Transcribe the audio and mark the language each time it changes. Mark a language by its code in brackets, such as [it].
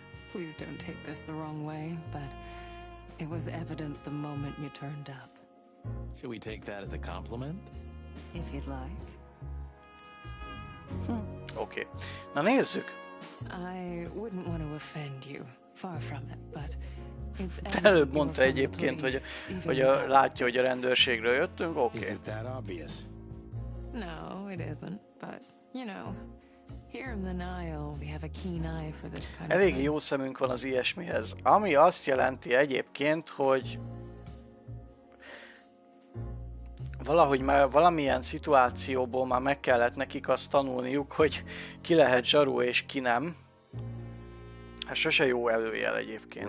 [en] Please don't take this the wrong way, but it was evident the moment you turned up. Should we take that as a compliment? If you'd like. [hu] Oké. Na nézzük. [en] I wouldn't want to offend you, far from it, but it's [hu] Előbb mondta egyébként, hogy látja, hogy a rendőrségről jöttünk. Oké. [en] Is it that obvious? No, it isn't, but, you know, here in the Nile, we have a keen eye for this kind of [hu] Elég [en] thing. [hu] jó szemünk van az ilyesmihez. Ami azt jelenti egyébként, hogy valahogy már valamilyen szituációból már meg kellett nekik azt tanulniuk, hogy ki lehet zsaru és ki nem. Hát sose jó előjel egyébként.